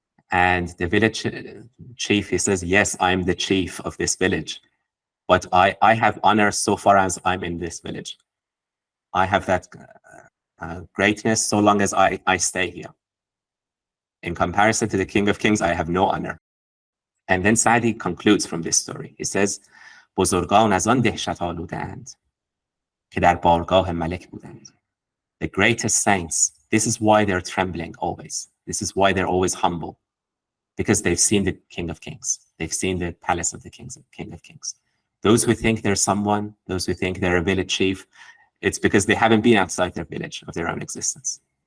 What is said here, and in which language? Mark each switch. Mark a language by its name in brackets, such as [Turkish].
[English] And the village chief, he says, "Yes, I'm the chief of this village, but I have honor so far as I'm in this village. I have that greatness so long as I stay here. In comparison to the King of Kings, I have no honor." And then Sa'di concludes from this story. He says, [Persian] "بزرگان از آن دهشت آلودند که در بارگاه ملک بودند." [English] The greatest saints, this is why they're trembling always. This is why they're always humble, because they've seen the King of Kings. They've seen the palace of the King of Kings. Those who think they're someone, those who think they're a village chief, it's because they haven't been outside their village of their own existence.